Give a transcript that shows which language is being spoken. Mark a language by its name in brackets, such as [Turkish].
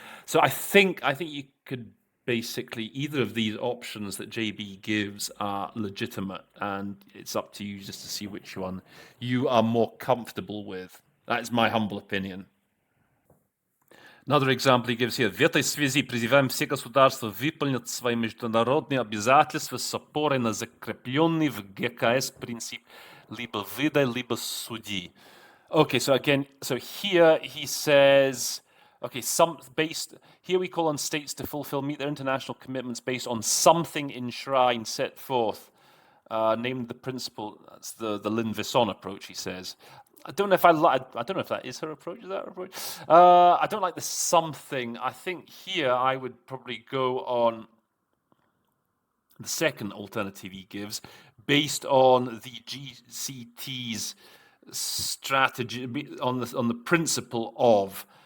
[English] So I think you could basically, either of these options that JB gives are legitimate, and it's up to you just to see which one you are more comfortable with. That is my humble opinion. Another example he gives here. [Russian] В этой связи призываем все государства выполнить свои международные обязательства с опорой на закрепленный в ГКС принцип либо выдай, либо суди. [English] Okay, so here he says Okay, here we call on states to meet their international commitments based on something enshrined, set forth, named the principle. That's the Lynn Visson approach, he says. I don't know if I don't know if that is her approach. Is that her approach? I don't like the something. I think here I would probably go on the second alternative he gives, based on the GCT's strategy, on the principle of.